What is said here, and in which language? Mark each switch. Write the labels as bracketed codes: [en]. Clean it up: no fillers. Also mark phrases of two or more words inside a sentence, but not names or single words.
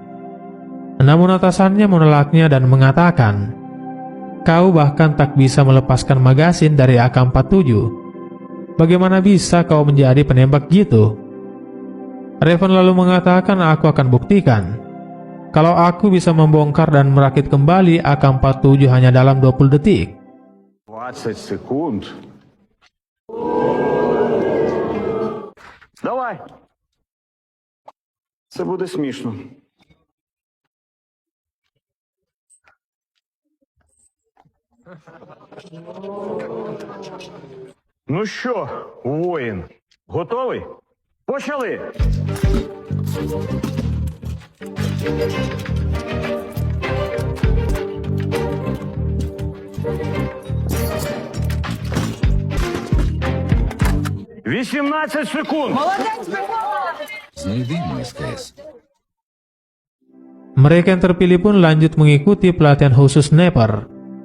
[id] Namun atasannya menolaknya dan mengatakan, "Kau bahkan tak bisa melepaskan magasin dari AK-47. Bagaimana bisa kau menjadi penembak jitu?" Raven lalu mengatakan, "Aku akan buktikan. Kalau aku bisa membongkar dan merakit kembali AK-47 hanya dalam 20 detik. [uk] 20 секунд. Давай. Це буде смішно. Ну що, воїн, готовий? Почали! «18 секунд! Знайди СКС. [id] Mereka yang terpilih pun lanjut mengikuti pelatihan khusus sniper.